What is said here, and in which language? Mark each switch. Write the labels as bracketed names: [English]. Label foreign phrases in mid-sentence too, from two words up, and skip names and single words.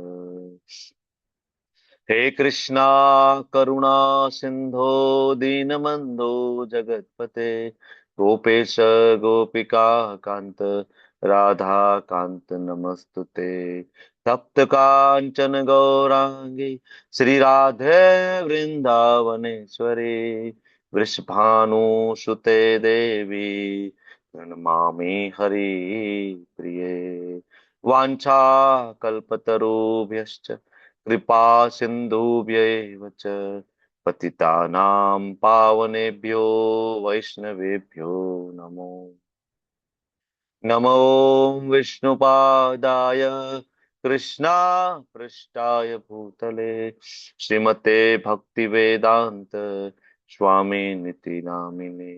[Sanskrit] हे कृष्णा करुणा सिंधो दीनबंधो जगतपते गोपेश गोपिका कांत राधा कांत नमस्तुते. तप्त कांचन गौरांगी श्री राधे वृंदावनेश्वरी वृषभानुसुते देवी પ્रणमामि हरि प्रिये. वाञ्छा कल्पतरुभ्यश्च कृपा सिन्धुभ्यैव च पतितानां पावनेभ्यो वैष्णवेभ्यो नमो नमो विष्णुपादाय कृष्णा पृष्ठाय भूतले श्रीमते भक्तिवेदांत स्वामी निति नामिने.